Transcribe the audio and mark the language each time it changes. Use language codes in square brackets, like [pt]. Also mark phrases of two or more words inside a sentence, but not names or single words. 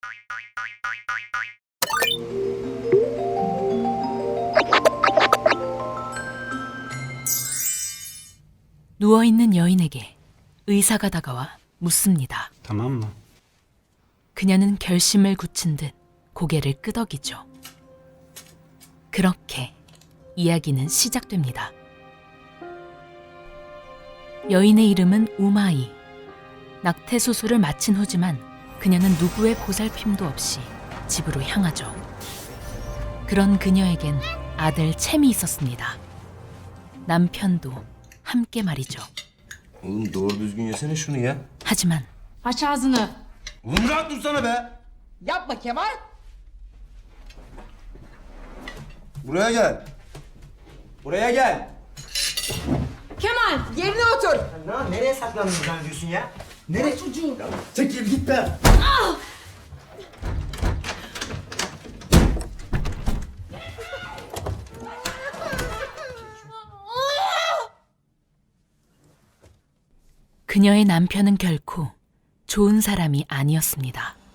[ko] 누워있는 여인에게 의사가 다가와 묻습니다. [tr] tamam mı? [ko] 그녀는 결심을 굳힌 듯 고개를 끄덕이죠. 그렇게 이야기는 시작됩니다. 여인의 이름은 우마이. 낙태 수술을 마친 후지만 그녀는 누구의 보살핌도 없이 집으로 향하죠. 그런 그녀에겐 아들 챔이 있었습니다. 남편도 함께 말이죠. [tr] Oğlum doğru düzgün yesene şunu ya. [ko] 하지만 [tr] Aç ağzını. Oğlum rahat dursana be. Yapma Kemal. Buraya gel. Buraya gel. Kemal yerine otur. Nereye saklandın zannediyorsun ya? Nereye? Çocuğum. Çekil git be. [ko] 그녀의 남편은 결코 좋은 사람이 아니었습니다.